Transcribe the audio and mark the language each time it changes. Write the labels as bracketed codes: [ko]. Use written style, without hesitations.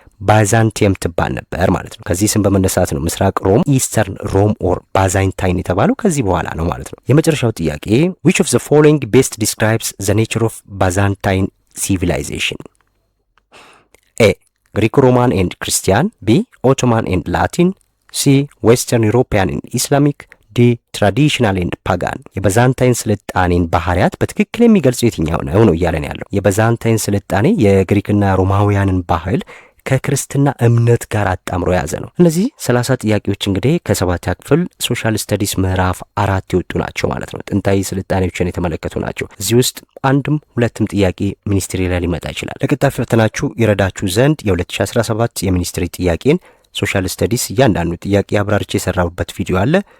[am] ባይዛንቲየም ትባል ነበር ማለት ነው። ከዚህ ስም በመነሳት ነው ምስራቅ ሮም፣ ኢስተርን ሮም ኦር ባይዛንታይን የተባለው ከዚህ በኋላ ነው ማለት ነው። የመጨረሻው ጥያቄ [en] which of the following best describes the nature of Byzantine civilization? A Greek Roman and Christian, B Ottoman and Latin, C Western European and Islamic, [am] ዲ ትራዲሽናል ኤንድ ፓጋን የባይዛንታይን ስልጣኔን ባህሪያት በትክክል የሚገልጽ የትኛው ነው እያለን ያለው። የባይዛንታይን ስልጣኔ የግሪክና ሮማውያንን ባህል ከክርስትና እምነት ጋር አጣምሮ የያዘ ነው። እነዚህ 30 ጥያቄዎች እንግዲህ ከ7ኛ ክፍል ሶሻል ስተዲስ ምዕራፍ 4 የወጡ ናቸው ማለት ነው። ጥንታዊ ስልጣኔዎችን የተመለከቱ ናቸው። እዚህ ውስጥ አንድም ሁለትም ጥያቄ ሚኒስትሪ ላይ ሊመጣ ይችላል። ለቀጣይ ፈተናችሁ ይረዳችሁ ዘንድ የ2017 የሚኒስትሪ ጥያቄን ሶሻል ስተዲስ እያንዳንዱ ጥያቄ አብራርቼ የሰራሁበት ቪዲዮ አለ።